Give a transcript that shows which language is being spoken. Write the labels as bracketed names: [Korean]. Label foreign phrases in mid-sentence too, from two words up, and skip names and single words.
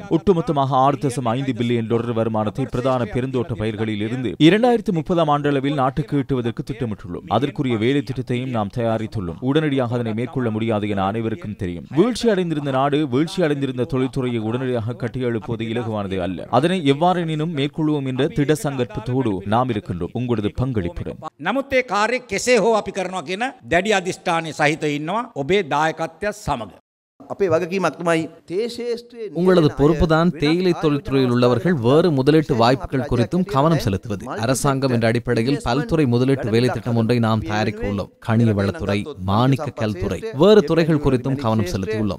[Tamil] ஒட்டுமொத்தமாக 6.5 பில்லியன் டாலர் வருமானத்தை பிரதான பெருந்தோட்ட பயிர்களில் இருந்து 2030 ஆண்டளவில் நாட்டுக்கு ஈட்டுவதற்கு திட்டமிட்டுள்ளோம். அதற்குரிய வேலை திட்டத்தையும் நாம் தயாரித்துள்ளோம். உடனடியாக அதனை மேற்கொள்ள முடியாது என அனைவருக்கும் தெரியும். வீழ்ச்சி அடைந்திருந்த நாடு, வீழ்ச்சி அடைந்திருந்த தொழில்துறையை உடனடியாக கட்டியெழுப்புவது இலகுவானது அல்ல. அதனை எவ்வாறெனினும் மேற்கொள்வோம் என்ற திட சங்கற்பத்தோடு நாம் இருக்கின்றோம். உங்களது பங்களிப்புடன். [Sinhala] නමුත් ඒ කාර්යය කෙසේ හෝ අපි කරනවා කියන දැඩි අධිෂ්ඨානය සහිතව ඉන්නවා ඔබේ දායකත්වයත් සමග. [Tamil] உங்களது பொறுப்புதான் தேயிலை தொழில்துறையில் உள்ளவர்கள் வேறு முதலீட்டு வாய்ப்புகள் குறித்தும் கவனம் செலுத்துவது. அரசாங்கம் என்ற அடிப்படையில் பல்துறை முதலீட்டு வேலை திட்டம் ஒன்றை நாம் தயாரிக்க உள்ளோம். கனிய வளத்துறை, மாணிக்க கல்துறை, வேறு துறைகள் குறித்தும் கவனம் செலுத்தியுள்ளோம்.